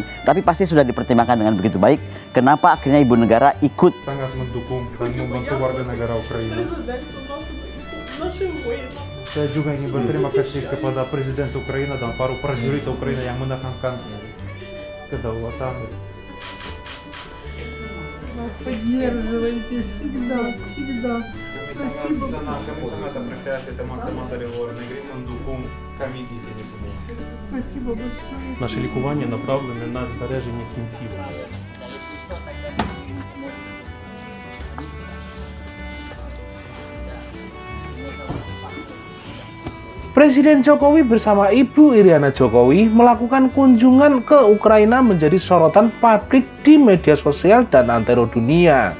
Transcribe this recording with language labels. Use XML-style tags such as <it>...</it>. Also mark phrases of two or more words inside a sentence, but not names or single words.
<id>Tapi pasti sudah dipertimbangkan dengan begitu baik. Kenapa akhirnya ibu negara ikut? Sangat mendukung dan membantu warga negara Ukraina. Saya juga ingin berterima kasih kepada Presiden Ukraina dan para prajurit Ukraina yang menekankan kedaulatan.</id> <ru>Нас поддерживаете всегда, всегда. Спасибо. Спасибо большое.</ru> <uk>Наше лікування направлене на збереження кінцівок.</uk> <id>Presiden Jokowi bersama Ibu Iriana Jokowi melakukan kunjungan ke Ukraina menjadi sorotan publik di media sosial dan antero dunia.</id>